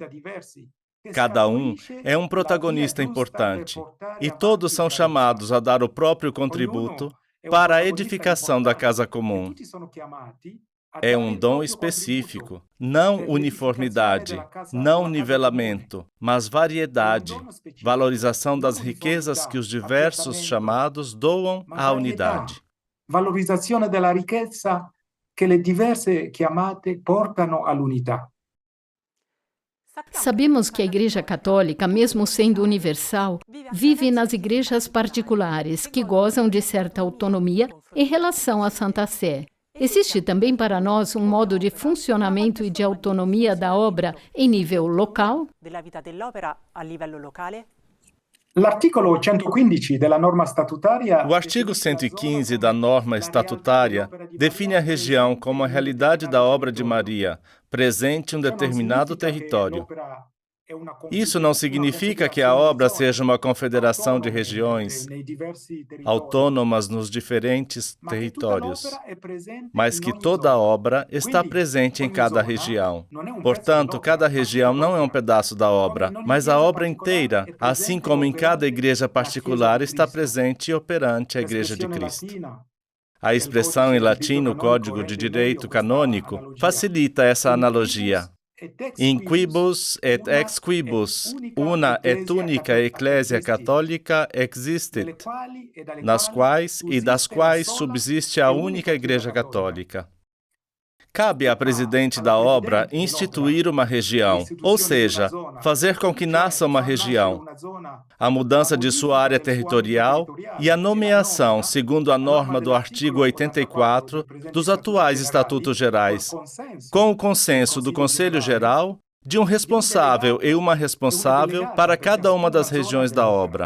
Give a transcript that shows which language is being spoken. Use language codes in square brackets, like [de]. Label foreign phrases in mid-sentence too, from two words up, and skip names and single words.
[pt] Cada um é um protagonista importante, e todos são chamados a dar o próprio contributo para a edificação da casa comum. É um dom específico, não uniformidade, não nivelamento, mas variedade, valorização das riquezas que os diversos chamados doam à unidade. [it] Valorizzazione della ricchezza che le diverse chiamate portano all'unità. [pt] Sabemos que a Igreja Católica, mesmo sendo universal, vive nas igrejas particulares, que gozam de certa autonomia em relação à Santa Sé. Existe também para nós um modo de funcionamento e de autonomia da obra em nível local? [it] L'articolo 115 della norma statutaria. [pt] O artigo 115 da norma estatutária define a região como a realidade da obra de Maria, presente em um determinado território. Isso não significa que a obra seja uma confederação de regiões autônomas nos diferentes territórios, mas que toda a obra está presente em cada região. Portanto, cada região não é um pedaço da obra, mas a obra inteira, assim como em cada igreja particular está presente e operante a Igreja de Cristo. A expressão em latim no Código de Direito Canônico facilita essa analogia. [la] In quibus et ex quibus, una et unica ecclesia católica existit, [pt] nas quais e das quais subsiste a única Igreja Católica. Cabe à presidente da obra instituir uma região, ou seja, fazer com que nasça uma região, a mudança de sua área territorial e a nomeação, segundo a norma do artigo 84 dos atuais Estatutos Gerais, com o consenso do Conselho Geral, de um responsável e uma responsável para cada uma das regiões da obra.